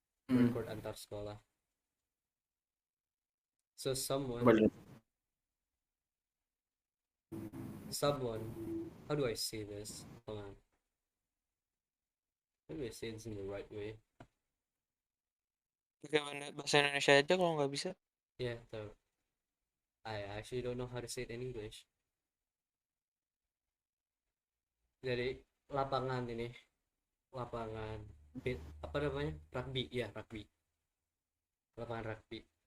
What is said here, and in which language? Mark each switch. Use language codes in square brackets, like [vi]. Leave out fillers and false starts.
[id] Hmm. record antar sekolah. [en] So [id] Coba [en] someone, how do I say this? Hold on. How do I say this in the right way? [id] Pakai bahasa Indonesia aja kalau nggak bisa. [en] Yeah, so I actually don't know how to say it in English. [id] Jadi lapangan ini, lapangan apa namanya? Rugby, ya rugby. Lapangan rugby.